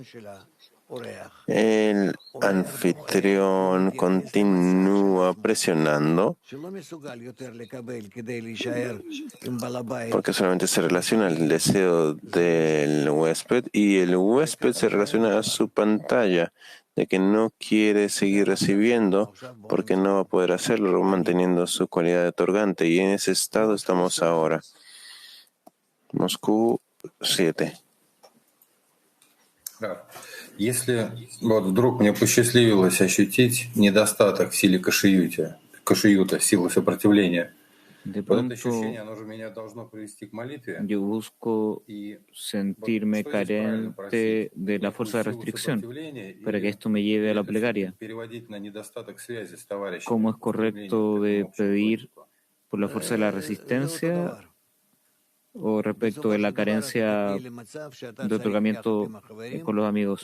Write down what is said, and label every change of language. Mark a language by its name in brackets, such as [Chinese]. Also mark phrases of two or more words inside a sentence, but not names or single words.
[Spanish] El anfitrión continúa presionando porque solamente se relaciona al deseo del huésped y el huésped se relaciona a su pantalla de que no quiere seguir recibiendo porque no va a poder hacerlo manteniendo su cualidad de otorgante, y en ese estado estamos ahora. Moscú 7. [Russian] Если вот вдруг мне посчастливилось ощутить недостаток в силе кашиюта, силы сопротивления, вот это ощущение, оно же меня должно привести к молитве. [Spanish] Yo busco sentirme carente de la fuerza de restricción para que esto me lleve a la plegaria. ¿Cómo es correcto de pedir por la fuerza de la resistencia o respecto de la carencia de otorgamiento con los amigos?